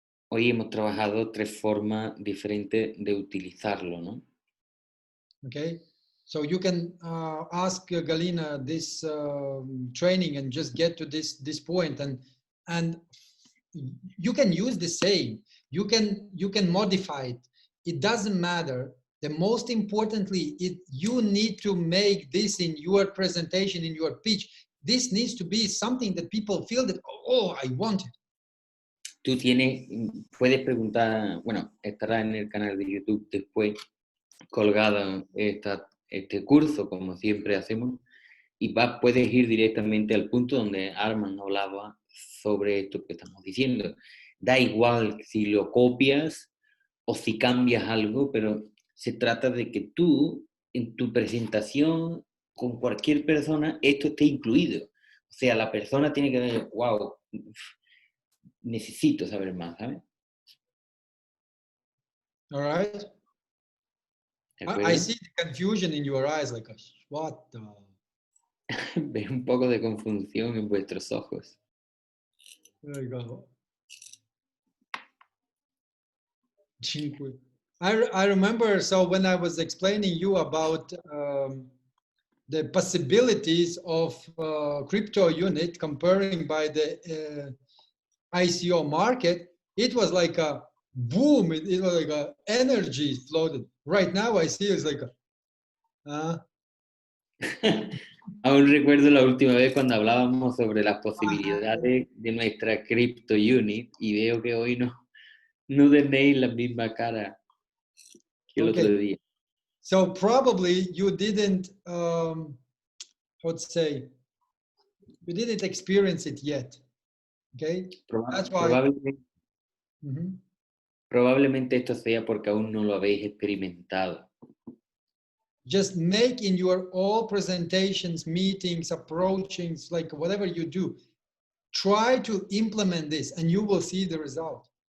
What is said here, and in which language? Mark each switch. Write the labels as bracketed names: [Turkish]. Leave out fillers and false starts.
[Spanish] Hoy hemos trabajado 3 formas diferentes de utilizarlo, ¿no? [English] Okay, so you can ask Galina this training and just get to this point, and you can use the same. You can modify it. It doesn't matter The most importantly, you need to make this in your presentation, in your pitch. This needs to be something that people feel that, oh, I want it. [Spanish] Tú puedes preguntar, bueno, estará en el canal de YouTube después colgado este curso, como siempre hacemos, y puedes ir directamente al punto donde Armand hablaba sobre esto que estamos diciendo. Da igual si lo copias o si cambias algo, pero se trata de que tú, en tu presentación, con cualquier persona, esto esté incluido. O sea, la persona tiene que decir, wow, necesito saber más, ¿sabes? [English] All right. I see the confusion in your eyes, like, what the... [Spanish] Veo un poco de confusión en vuestros ojos. [English] There you go. I remember, so when I was explaining you about the possibilities of crypto unit comparing by the ICO market, it was like a boom. It was like a energy floated. Right now I see it's like [Spanish] Aún recuerdo la última vez cuando hablábamos sobre las posibilidades de nuestra crypto unit y veo que hoy no tenéis la misma cara que el otro día. [English] So probably you didn't, how to say, you didn't experience it yet. Okay, that's why. [Spanish] Probablemente esto sea porque aún no lo habéis experimentado. [English] Just make in your all presentations, meetings, approachings, like whatever you do, try to implement this and you will see the result.